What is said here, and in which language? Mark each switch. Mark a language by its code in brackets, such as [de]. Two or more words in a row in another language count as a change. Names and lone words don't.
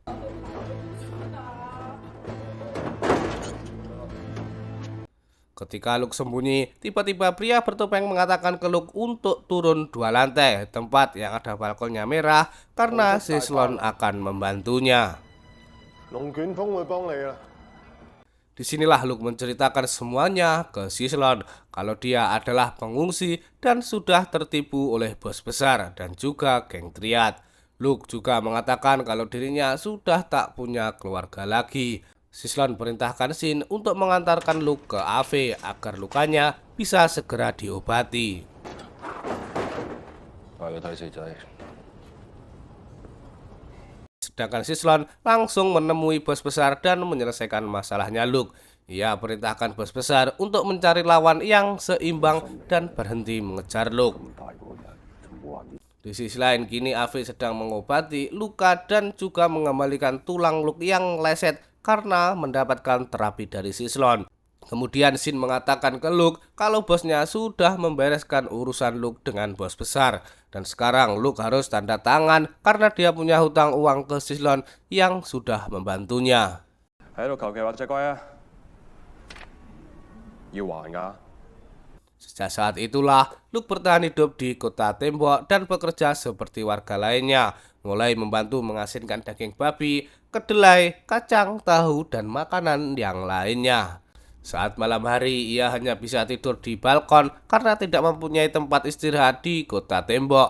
[id] Ketika Luke sembunyi, tiba-tiba pria bertopeng mengatakan ke Luke untuk turun 2 lantai, tempat yang ada balkonnya merah, karena Sislon akan membantunya. [yue] 龍捲風會幫你啦。 [id] Disinilah Luke menceritakan semuanya ke Sislon, kalau dia adalah pengungsi dan sudah tertipu oleh bos besar dan juga geng Triad. Luke juga mengatakan kalau dirinya sudah tak punya keluarga lagi. Sislon perintahkan Shin untuk mengantarkan Luke ke AV agar lukanya bisa segera diobati. [yue] 帶佢睇死仔。 [id] Sedangkan Sislon langsung menemui bos besar dan menyelesaikan masalahnya Luke. Ia perintahkan bos besar untuk mencari lawan yang seimbang dan berhenti mengejar Luke. Di sisi lain, kini AV sedang mengobati luka dan juga mengembalikan tulang Luke yang leset karena mendapatkan terapi dari Sislon. Kemudian Shin mengatakan ke Luke kalau bosnya sudah membereskan urusan Luke dengan bos besar. Dan sekarang Luke harus tanda tangan karena dia punya hutang uang ke Sislon yang sudah membantunya. [yue] 喺度求其畫隻龜啊！要還㗎。 [id] Sejak saat itulah Luke bertahan hidup di kota tembok dan bekerja seperti warga lainnya, mulai membantu mengasinkan daging babi, kedelai, kacang, tahu, dan makanan yang lainnya. Saat malam hari ia hanya bisa tidur di balkon karena tidak mempunyai tempat istirahat di kota tembok.